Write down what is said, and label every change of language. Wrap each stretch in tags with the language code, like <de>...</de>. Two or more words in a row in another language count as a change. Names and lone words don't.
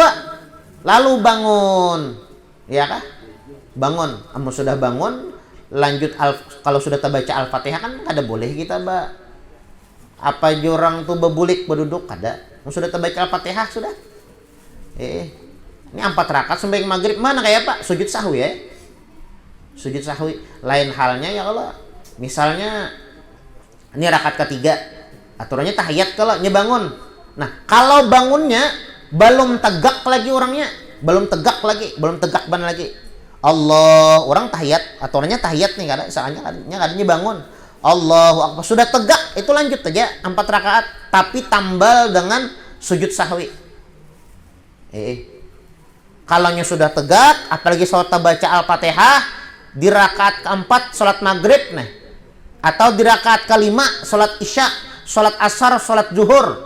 <id>Lalu bangun. Ya kah? Bangun.</id> <bjn>Kamu sudah bangun, lanjut kalau sudah terbaca Al-Fatihah kan kada boleh kita apa jurang tuh bebulik berduduk kada.</bjn> <id>Sudah terbaca Al-Fatihah sudah. Ini 4 rakaat sembahyang maghrib mana kayak Pak? Sujud sahwi ya. Sujud sahwi. Lain halnya</id> <ar>ya Allah.</ar> <id>Misalnya ini rakaat ketiga, aturannya tahiyat kalau bangun. Nah, kalau bangunnya belum tegak lagi orangnya, belum tegak ban lagi.</id> <bjn>Allah, orang tahiyat, aturannya tahiyat nih kada, soalnya kadanya bangun.</bjn> <ar>Allahu Akbar,</ar> <id>sudah tegak, itu lanjut aja 4 rakaat, tapi tambal dengan sujud sahwi. Kalaunya sudah tegak, apalagi sholat baca Al-Fatihah di rakaat keempat sholat maghrib nih, atau di rakaat kelima sholat isya, sholat asar, sholat zuhur.</id>